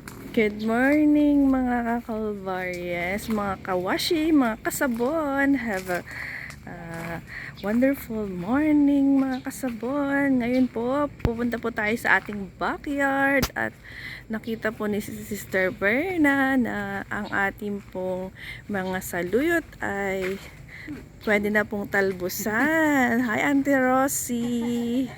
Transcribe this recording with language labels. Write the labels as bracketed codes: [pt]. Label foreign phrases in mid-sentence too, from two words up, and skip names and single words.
[en] Good morning [tl] mga kakalvaries, mga kawashi, mga kasabon. [en] Have a wonderful morning mga kasabon. [tl] Ngayon po, pupunta po tayo sa ating backyard at nakita po ni Sister Berna na ang ating pong mga saluyot ay pwede na pong talbusan. [en] Hi Auntie Rosie!